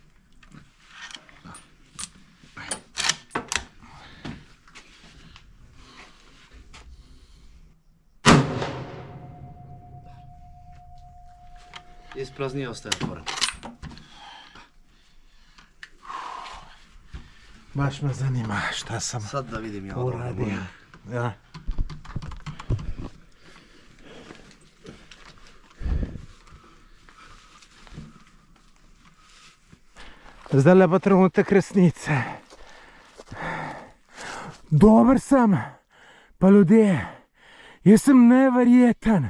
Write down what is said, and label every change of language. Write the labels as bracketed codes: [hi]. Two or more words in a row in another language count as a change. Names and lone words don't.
[sr] Ispraznije ostaje otvoren. Baš me zanima šta sam Sad da vidim ja uradio. Ja. [sl] Zdaj pa trenutek resnice. Dober sem, pa ljudje, jaz sem neverjeten.